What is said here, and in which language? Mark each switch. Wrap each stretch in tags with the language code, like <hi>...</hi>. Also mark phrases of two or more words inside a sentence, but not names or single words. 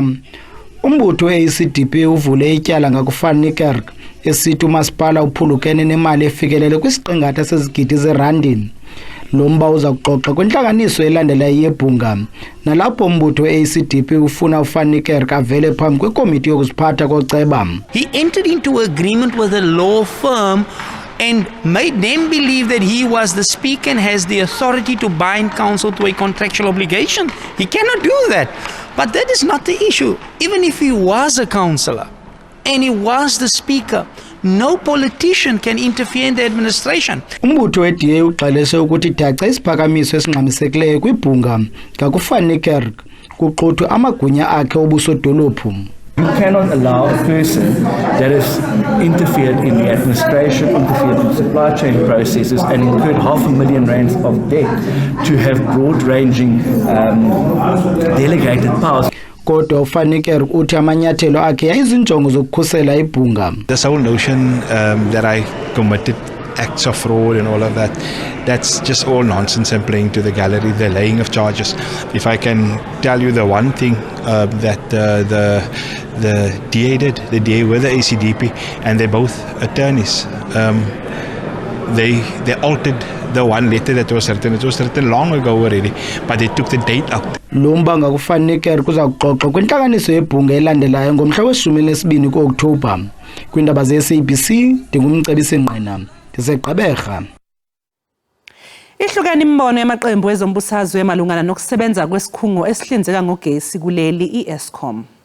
<xh>Umbutho we-ACDP uvule ityala ngakuVan Niekerk esithi umasipala uphulukene nemali efikelele kwisiqingatha sezigidi zerandi. Lo mba uza kuxoxa kwintlanganiso elandela yebhunga nalapho umbutho we-ACDP ufuna uVan Niekerk avele phambi kwekomiti yokuziphatha koceba.</xh> <en>He entered into agreement with a law firm and made them believe that he was the speaker and has the authority to bind council to a contractual obligation. He cannot do that. But that is not the issue. Even if he was a councillor and he was the speaker, no politician can interfere in the administration.</en> <xh>Umbutho we-DA uqalise ukuthi daca isiphakamiso esingxamisekileyo kwibhunga ngakuVan Niekerk kuxuthwe amagunya akhe obusodolophu.</xh> <en>You cannot allow a person that has interfered in the administration, interfered in supply chain processes and incurred R500,000 of debt to have broad-ranging delegated powers.</en> <xh>Kodwa uVan Niekerk uthi amanyathelo akhe yayizinjongo zokukhusela ibhunga.</xh> <en>This whole notion that I committed acts of fraud and all of that, that's just all nonsense and playing to the gallery, the laying of charges. If I can tell you the one thing that the DA did, the DA with the ACDP, and they're both attorneys, they altered the one letter that was written long ago already, but they took the date out.</en> <xh>Lo mbanga kufanele kuza kuxoxwa kwintlanganiso yebhunga elandelayo ngomhla we-12 ku-Okthobha kwiindaba ze-SABC. Ndingumcebisi Ngqina, ndiseGqeberha.</xh> <zu>Ihlukene imbono yamaqembu ezombusazwe malungana nokusebenza kwesikhungo esihlinzeka ngogesi kuleli i-Eskom.</zu>